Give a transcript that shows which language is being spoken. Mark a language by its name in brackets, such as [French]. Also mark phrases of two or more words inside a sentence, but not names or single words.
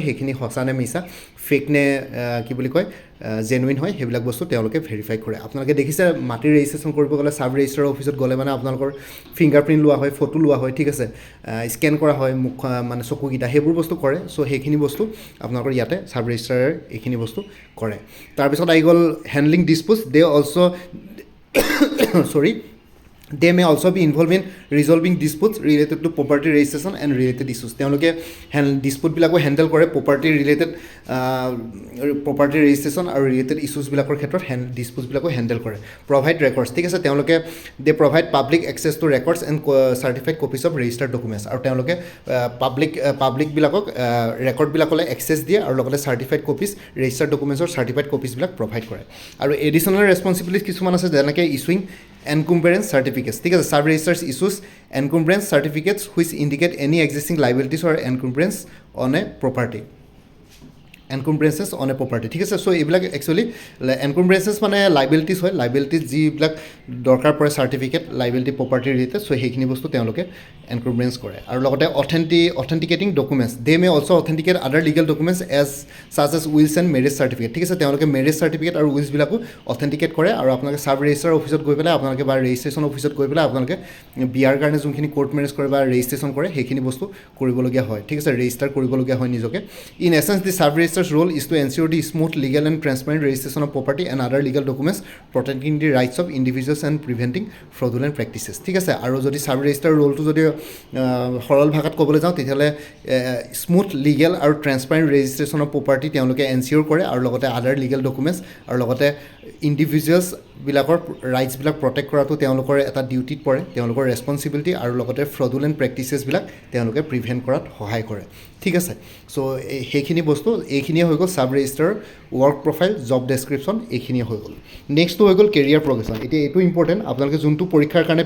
[Assamese] সেইখিনি সঁচা নে মিছা ফেক নে কি বুলি কয় জেনুইন হয় সেইবিলাক বস্তু তেওঁলোকে ভেৰিফাই কৰে আপোনালোকে দেখিছে মাটিৰ ৰেজিষ্ট্ৰেশ্যন কৰিব গ'লে [English] sub registrar office [Assamese] গ'লে মানে আপোনালোকৰ ফিংগাৰপ্ৰিণ্ট লোৱা হয় ফটো লোৱা হয় ঠিক আছে স্কেন কৰা হয় মুখ মানে চকুকেইটা সেইবোৰ বস্তু কৰে চ' সেইখিনি বস্তু আপোনালোকৰ ইয়াতে [English] sub registrar [Assamese] এইখিনি বস্তু কৰে তাৰপিছত আহি গ'ল [English] handling disputes they also' They may also be involved in resolving disputes related to property registration and related issues. [Assamese] তেওঁলোকে ডিছপুটবিলাকো হেণ্ডেল কৰে [English] property related property registration [Assamese] আৰু ৰিলেটেড ইছ্যুজবিলাকৰ ক্ষেত্ৰত ডিছপুটবিলাকো হেণ্ডেল কৰে [English] provide records [Assamese] ঠিক আছে তেওঁলোকে [English] they provide public access to records and certified copies of registered documents [Assamese] আৰু তেওঁলোকে পাব্লিকবিলাকক ৰেকৰ্ডবিলাকলৈ এক্সেছ দিয়ে আৰু লগতে [English] certified copies registered documents certified copies [Assamese] প্ৰভাইড কৰে আৰু [English] additional responsibilities [Assamese] কিছুমান আছে যেনেকৈ [English] issuing encumbrance certificates [Assamese] ঠিক আছে [English] sub registers issues encumbrance certificates which indicate any existing liabilities or encumbrance on a property encumbrances on a property [Assamese] ঠিক আছে চ' এইবিলাক একচুৱেলি এনকুম্ব্ৰেঞ্চেছ মানে লাইবিলিটিছ হয় লাইবিলিটিছ যিবিলাক দৰকাৰ পৰে [English] certificate liability property related [Assamese] চ' সেইখিনি বস্তু তেওঁলোকে এনকুম্ব্ৰেঞ্চ কৰে আৰু লগতে [English] authenticating documents they may also authenticate other legal documents such as wills and marriage certificate [Assamese] ঠিক আছে তেওঁলোকে [English] marriage certificate [Assamese] আৰু উইলছবিলাকো অথেণ্টিকেট কৰে আৰু আপোনালোকে [English] sub registrar office [Assamese] গৈ পেলাই আপোনালোকে বা ৰেজিষ্ট্ৰেশ্যন অফিচত গৈ পেলাই আপোনালোকে বিয়াৰ কাৰণে যোনখিনি [English] court marriage [Assamese] কৰে বা ৰেজিষ্ট্ৰেশ্যন কৰে সেইখিনি বস্তু কৰিবলগীয়া হয় ঠিক আছে ৰেজিষ্টাৰ কৰিবলগীয়া হয় নিজকে [English] in essence the sub registrar's role is to ensure the smooth, legal and transparent registration of property and other legal documents protecting the rights of individuals and preventing fraudulent practices [Assamese] ঠিক আছে আৰু যদি [English] sub registrar role [Assamese] যদি সৰল ভাষাত ক'বলৈ যাওঁ তেতিয়াহ'লে [English] smooth legal [Assamese] আৰু [English] transparent registration of property [Assamese] তেওঁলোকে এনচিয়'ৰ কৰে আৰু লগতে [English] other legal documents [Assamese] আৰু লগতে ইণ্ডিভিজুৱেলছবিলাকৰ ৰাইটছবিলাক প্ৰটেক্ট কৰাটো তেওঁলোকৰ এটা ডিউটিত পৰে তেওঁলোকৰ ৰেছপনচিবিলিটি আৰু লগতে [English] fraudulent practices [Assamese] তেওঁলোকে প্ৰিভেণ্ট কৰাত সহায় কৰে ঠিক আছে চ' সেইখিনি বস্তু এইখিনিয়ে হৈ গ'ল [English] sub registrar work profile job description [Assamese] এইখিনিয়ে হৈ গ'ল নেক্সটটো হৈ গ'ল [English] career progression [Assamese] এতিয়া এইটো ইম্পৰ্টেণ্ট আপোনালোকে যোনটো পৰীক্ষাৰ কাৰণে